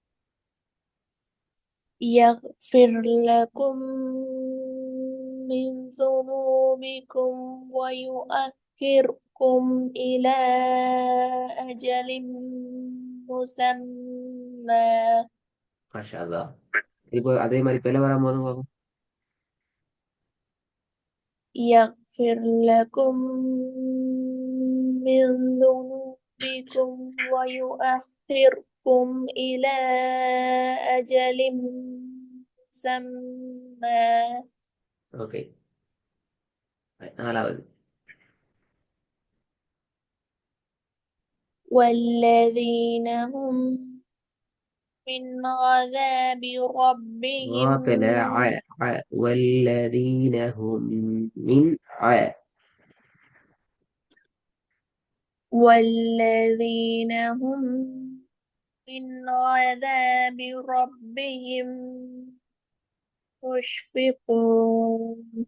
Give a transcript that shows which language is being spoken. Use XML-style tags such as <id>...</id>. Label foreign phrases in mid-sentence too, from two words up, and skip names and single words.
<ar>يغفر لكم من ذنوبكم ويؤخركم إلى أجل مسمى ما شاء الله.</ar> <ta>இப்போ அதே மாதிரி பிள்ளை வரும்போது</ta> <ar>يغفر لكم من ذنوبكم ويؤخركم إلى أجل مسمى</ar> <ta>ஓகே. நாலாவது.</ta> <ar>والذين هم من عذاب ربهم غافل والذين هم من والذين هم من عذاب ربهم مشفقون</ar>